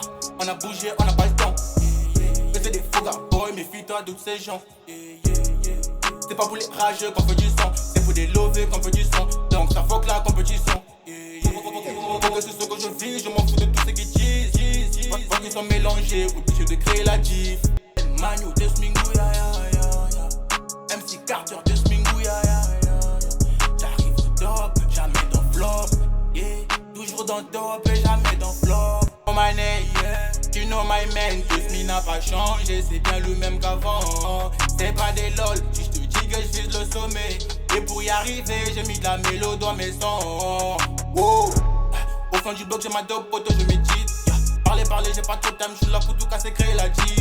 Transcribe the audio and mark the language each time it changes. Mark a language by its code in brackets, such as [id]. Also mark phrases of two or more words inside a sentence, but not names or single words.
[fr] On a bougé, on n'a pas le temps. Mais c'est des faux gars, boy, méfie-toi de tous ces gens. C'est pas pour les rageux qu'on fait du sang, c'est pour des lovés qu'on fait du sang. Donc ça fuck la compétition. Faut que c'est ce que je vis, je m'en fous de tout ce qu'ils disent. Faut qu'ils sont mélangés, obligés de créer la diff. Manu de Smingou, ya ya ya. MC Carter de Smingou, ya ya ya. J'arrive au top, jamais dans flop. Toujours dans top et jamais dans flop. [en] Oh my name, tu know my man, [fr] tous mi n'a pas changé, c'est bien le même qu'avant. C'est pas des lol, si je te dis que je vise le sommet. Et pour y arriver, j'ai mis de la mélo dans mes sons. Wow. Au fond du bloc, j'ai ma dope, poto, je médite. Parler, j'ai pas trop de time, je suis là pour tout casser, créer la diff.